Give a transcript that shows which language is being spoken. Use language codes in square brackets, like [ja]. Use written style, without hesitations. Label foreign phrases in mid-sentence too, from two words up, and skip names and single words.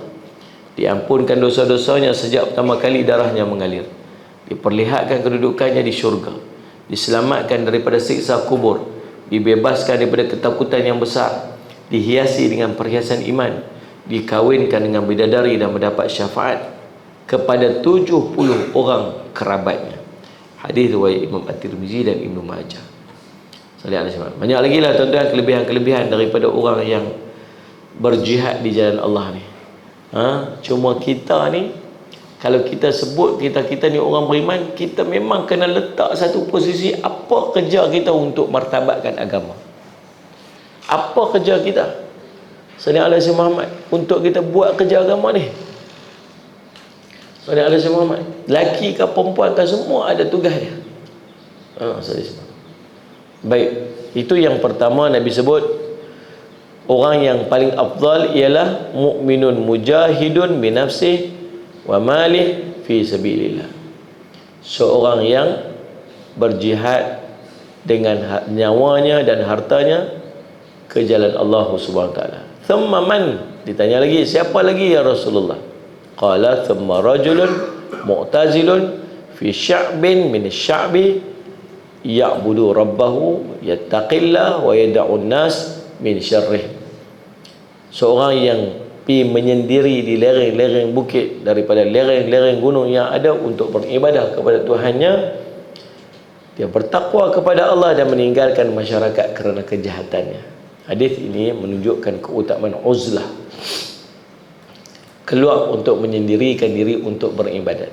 [ms] Diampunkan dosa-dosanya sejak pertama kali darahnya mengalir, diperlihatkan kedudukannya di syurga, diselamatkan daripada siksa kubur, dibebaskan daripada ketakutan yang besar, dihiasi dengan perhiasan iman, dikawinkan dengan bidadari dan mendapat syafaat kepada 70 orang kerabatnya. Hadis riwayat Imam At-Tirmizi dan Ibnu Majah. Banyak lagi lah tuan-tuan kelebihan-kelebihan daripada orang yang berjihad di jalan Allah ni. Cuma kita ni, kalau kita sebut kita ni orang beriman, kita memang kena letak satu posisi apa kerja kita untuk martabatkan agama. Apa kerja kita? [ar] صلى الله على محمد [ms] untuk kita buat kerja agama ni. [ar] صلى الله على محمد. [ms] Laki ke perempuan ke semua ada tugas dia. Baik, itu yang pertama Nabi sebut. Orang yang paling afdal ialah [ar] مؤمن مجاهد بنفسه وماله في سبيل الله. [ms] Seorang yang berjihad dengan nyawanya dan hartanya ke jalan Allah [ar] سبحانه وتعالى. ثم من? [ms] Ditanya lagi, siapa lagi [ar] يا رسول الله? قال ثم رجل معتزل في شعب من الشعاب يعبد ربه يتقي الله ويدع الناس من شره. [ms] Seorang yang pergi menyendiri di lereng-lereng bukit daripada lereng-lereng gunung yang ada untuk beribadah kepada Tuhannya. Dia bertakwa kepada Allah dan meninggalkan masyarakat kerana kejahatannya. Hadis ini menunjukkan keutamaan uzlah, keluar untuk menyendirikan diri untuk beribadat.